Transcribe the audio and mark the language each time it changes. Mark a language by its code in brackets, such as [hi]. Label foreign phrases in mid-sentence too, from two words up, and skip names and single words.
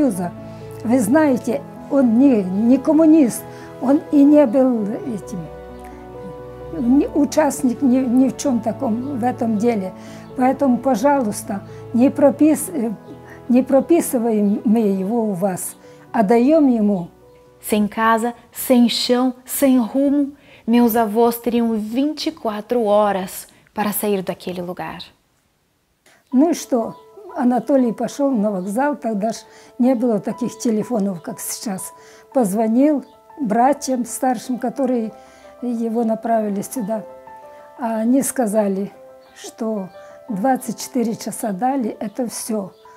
[ru] Вы знаете, он не коммунист, он и не был этим, участник ни в чем таком в этом деле. Поэтому, пожалуйста, не прописываем мы его у вас, а даем ему. [pt] Sem casa, sem chão, sem rumo, meus avós teriam 24 horas para sair daquele lugar. [ru] Ну и что? Анатолий пошел на вокзал, тогда ж не было таких телефонов, как сейчас. Позвонил братьям старшим, которые его направили сюда. А они сказали, что 24 часа дали, это все.